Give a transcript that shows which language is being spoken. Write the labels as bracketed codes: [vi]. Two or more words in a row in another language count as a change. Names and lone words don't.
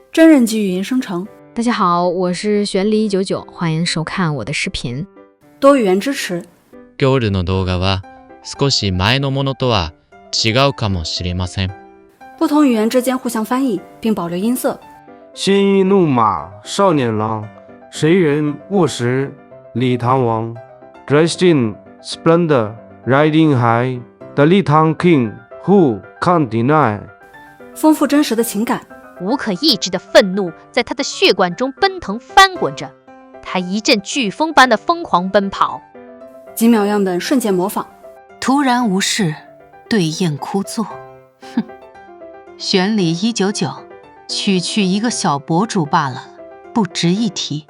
[zh] 真人机语音生成。大家好，我是玄离199，欢迎收看我的视频。多语言支持。 [ja] 今日の動画は少し前のものとは違うかもしれません。 [zh] 不同语言之间互相翻译并保留音色。鲜衣怒马少年郎，谁人卧石礼堂王 ？ [en] Dressed in splendor, riding high, the Litang King, who can't deny。 [zh] 丰富真实的情感。无可抑制的愤怒在他的血管中奔腾翻滚着，他一阵飓风般的疯狂奔跑。几秒样本瞬间模仿。突然无事，对雁枯坐。哼，玄理199，区一个小博主罢了，不值一提。